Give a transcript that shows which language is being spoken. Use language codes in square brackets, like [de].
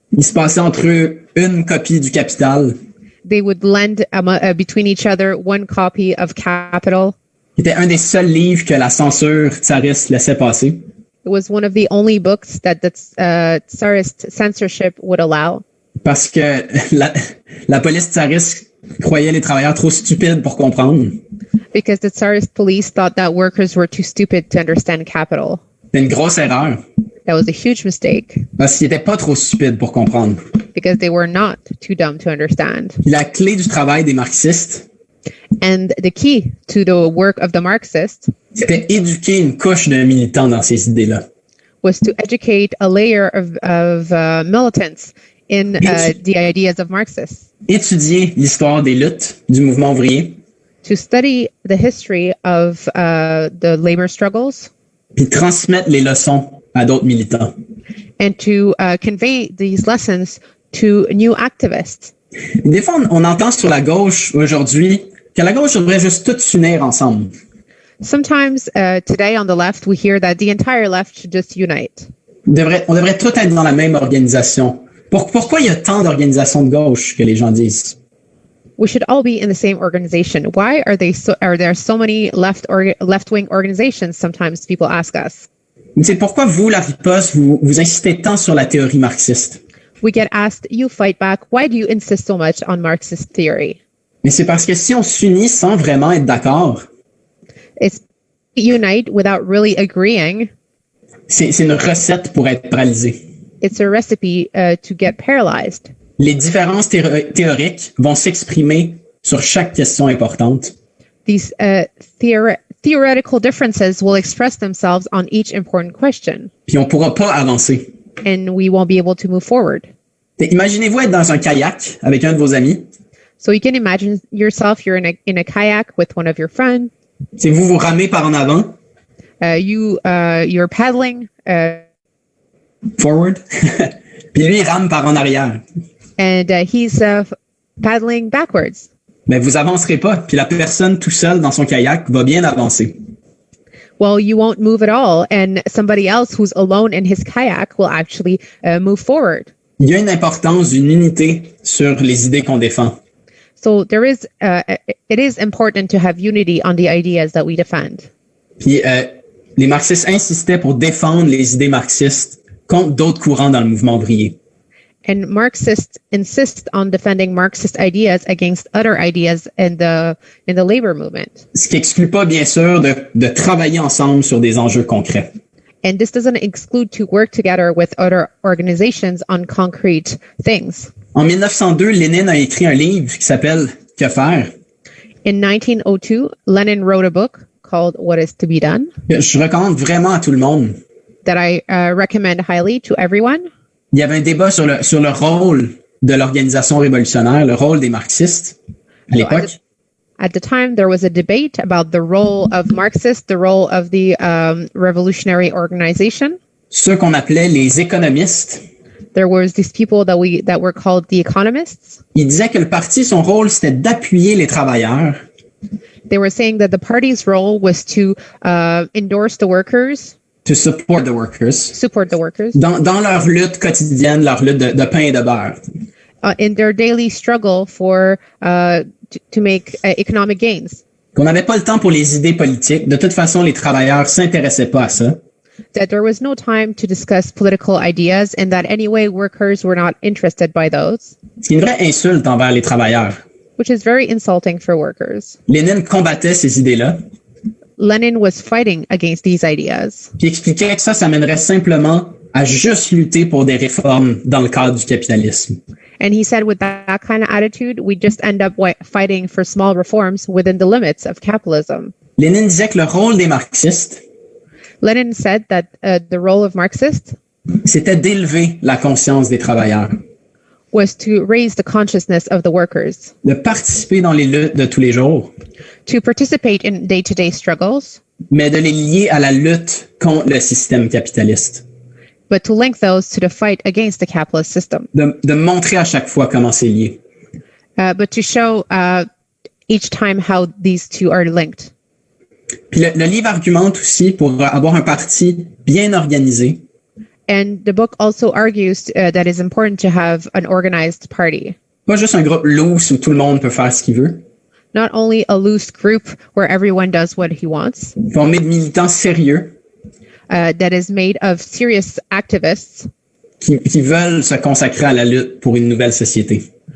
[fr] Il se passait entre eux une copie du Capital. [en] they would lend between each other one copy of Capital. [fr] C'était un des seuls livres que la censure tsariste laissait passer. [en] It was one of the only books that the Tsarist censorship would allow. [fr] Parce que la police tsariste croyait les travailleurs trop stupides pour comprendre. [en] Because the Tsarist police thought that workers were too stupid to understand Capital. [fr] C'était une grosse erreur. [en] That was a huge mistake. [fr] Parce qu'ils n'étaient pas trop stupides pour comprendre. [en] Because they were not too dumb to understand. [fr] La clé du travail des marxistes, [en] And the key to the work of the Marxists [fr] c'était éduquer une couche de militants dans ces idées-là. [en] was to educate a layer of militants in the ideas of Marxists. [fr] Étudier l'histoire des luttes du mouvement ouvrier, [en] To study the history of the labor struggles [fr] puis transmettre les leçons à d'autres militants. [en] and to convey these lessons to new activists. [fr] Des fois, on entend sur la gauche aujourd'hui que la gauche devrait juste tout s'unir ensemble. [en] Sometimes today on the left, we hear that the entire left should just unite. [fr] On devrait tout être dans la même organisation. Pourquoi il y a tant d'organisations de gauche que les gens disent? [en] We should all be in the same organization. Why are there so many left-wing organizations? Sometimes people ask us. [fr] Mais c'est pourquoi vous, la riposte, vous insistez tant sur la théorie marxiste. [en] We get asked, you fight back. Why do you insist so much on Marxist theory? [fr] Mais c'est parce que si on s'unit sans vraiment être d'accord, [en] It's unite without really agreeing. [fr] c'est une recette pour être paralysé. [en] It's a recipe to get paralyzed. [fr] Les différences théoriques vont s'exprimer sur chaque question importante. [en] These theoretical differences will express themselves on each important question, [fr] Puis on pourra pas avancer. [en] and we won't be able to move forward. [fr] Imaginez-vous être dans un kayak avec un de vos amis. [en] So you can imagine yourself, you're in a kayak with one of your friends. [fr] C'est vous ramez par en avant, [en] You're paddling, forward, [fr] puis lui il rame par en arrière. [en] and he's paddling backwards. [fr] Mais vous avancerez pas, puis la personne tout seul dans son kayak va bien avancer. [en] Well, you won't move at all, and somebody else who's alone in his kayak will actually move forward. [fr] Il y a une importance d'une unité sur les idées qu'on défend. [en] So it is important to have unity on the ideas that we defend. [fr] Puis les marxistes insistaient pour défendre les idées marxistes contre d'autres courants dans le mouvement ouvrier. [en] And Marxists insist on defending Marxist ideas against other ideas in the labor movement. [fr] Ce qui exclut pas, bien sûr, de travailler ensemble sur des enjeux concrets. [en] And this doesn't exclude to work together with other organizations on concrete things. [fr] En 1902, Lénine a écrit un livre qui s'appelle « Que faire ». [en] In 1902, Lenin wrote a book called What is to be Done [fr] Je recommande vraiment à tout le monde. [en] that I recommend highly to everyone. [fr] Il y avait un débat sur le rôle de l'organisation révolutionnaire, le rôle des marxistes à l'époque. [en] At the time, there was a debate about the role of Marxists, the role of the revolutionary organization. [fr] Ceux qu'on appelait les économistes, [en] There was these people that were called the economists. [fr] ils disaient que le parti, son rôle, c'était d'appuyer les travailleurs, [en] They were saying that the party's role was to endorse the workers, to support the workers, support the workers [fr] dans leur lutte quotidienne, leur lutte de pain et de beurre. [en] in their daily struggle for to make economic gains. [fr] Qu'on n'avait pas le temps pour les idées politiques. De toute façon, les travailleurs s'intéressaient pas à ça. [en] That there was no time to discuss political ideas, and that anyway workers were not interested by those, [fr] C'est une vraie insulte envers les travailleurs. [en] which is very insulting for workers. [fr] Lénine combattait ces idées-là, [en] Lenin was fighting against these ideas, [fr] puis expliquait que ça mènerait simplement à juste lutter pour des réformes dans le cadre du capitalisme. [en] and he said with that kind of attitude, we just end up fighting for small reforms within the limits of capitalism. [fr] Lénine disait que le rôle des marxistes, [en] Lenin said that the role of Marxists [fr] c'était d'élever la conscience des travailleurs, [en] was to raise the consciousness of the workers, [fr] de participer dans les luttes de tous les jours, [en] to participate in day-to-day struggles, [fr] mais de les lier à la lutte contre le système capitaliste. [en] but to link those to the fight against the capitalist system, [fr] De montrer à chaque fois comment c'est lié. [en] but to show each time how these two are linked. [fr] Puis le livre argumente aussi pour avoir un parti bien organisé, [en] And the book also argues that it's important to have an organized party. [fr] Pas juste un groupe loose où tout le monde peut faire ce qu'il veut. [en] Not only a loose group where everyone does what he wants, [fr] Formé de militants sérieux [en] that is made of serious activists [fr] qui veulent se consacrer à la lutte pour une nouvelle société.